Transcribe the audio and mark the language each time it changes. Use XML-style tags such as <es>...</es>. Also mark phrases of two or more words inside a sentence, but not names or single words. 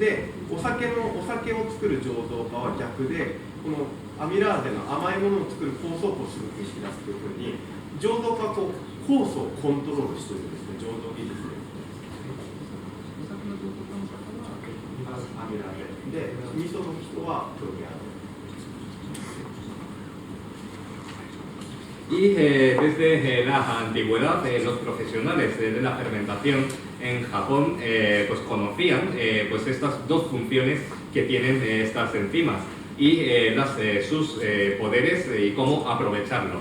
<ja>でお酒を作る醸造家は逆でこのアミラーゼの甘いものを作る酵素をすごく引き出すというふうに醸造がこう酵素をコントロールしているんですね、醸造技術で。アミラゼで、味噌の人はプロテアゼ。</ja> <es>Y desde la antigüedad los profesionales de la fermentación en Japón pues conocían pues estas dos funciones que tienen estas enzimas y sus poderes y cómo aprovecharlos.</es>